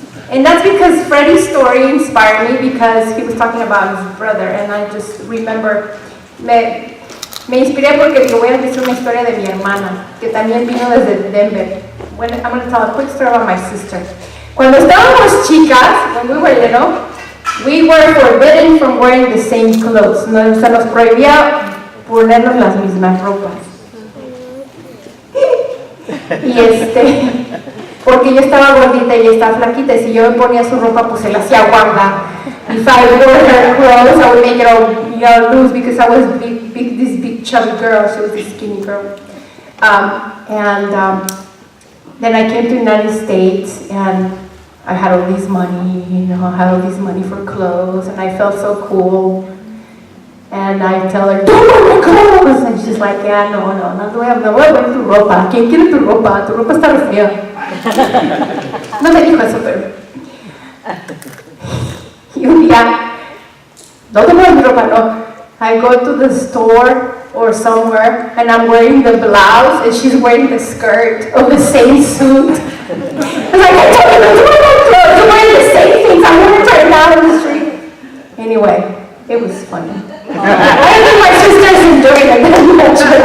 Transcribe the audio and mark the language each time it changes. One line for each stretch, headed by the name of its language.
English: And that's because Freddie's story inspired me because he was talking about his brother, and I just remember, me inspiré porque digo, voy a decir una historia de mi hermana, que también vino desde Denver. Bueno, I'm going to tell a quick story about my sister. Cuando estábamos chicas, when we were little, we were forbidden from wearing the same clothes.
Spanish: No, se nos prohibía ponernos las mismas ropas. Y porque yo estaba gordita y ella estaba flaquita, y si yo me ponía su ropa, pues se la hacía guarda.
English: If I wore her clothes, I would make it all loose because I was this big chubby girl. She was a skinny girl. Then I came to the United States, and I had all this money, I had all this money for clothes, and I felt so cool. And I tell her, don't wear my clothes!
Spanish: And she's like, yeah, no voy a ver tu ropa. ¿Quién quiere tu ropa? Tu ropa está re fea. No me dijo eso, pero... Y un día, no te pones mi ropa, no.
English: I go to the store or somewhere, and I'm wearing the blouse, and she's wearing the skirt of the same suit. I was like, I told you not to wear my clothes. You're wearing the same things. I'm wearing right now in the street. Anyway, it was funny. I think my sister's enjoying it very much.